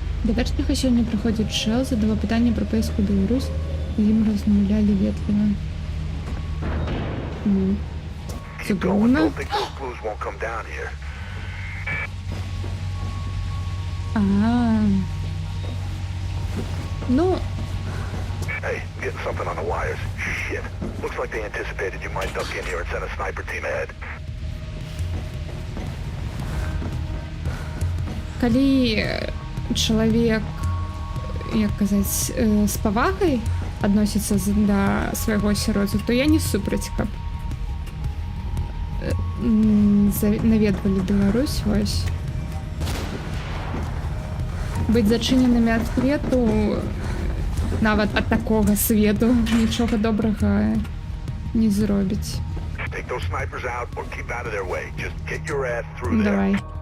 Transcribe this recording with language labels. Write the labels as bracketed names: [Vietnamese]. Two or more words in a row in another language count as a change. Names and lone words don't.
[Belarusian] Бедачніка сёння прыходзіць Шэл, задаваў пытанне пра пэйскую Беларусь, з ім размаўлялі ветліва. Ну, [English] Keep going. [Belarusian] цудоўна. [English] Don't think those clues won't come down here. [Belarusian] Ну, [English] Hey, I'm getting something on the wires. Shit. Looks like they anticipated you might duck in here and send a sniper team ahead. [Belarusian] калі чалавек, як казаць, з павагай адносіцца да свайго асяроддзя, то я не супраць, каб наведвалі Беларусь, вось. Быць зачыненымі ад свету, нават ад такога свету, нічога добрага не зробіць. [English] Take those snipers out or keep out of their way. Just get your ass through there. [Belarusian] Давай.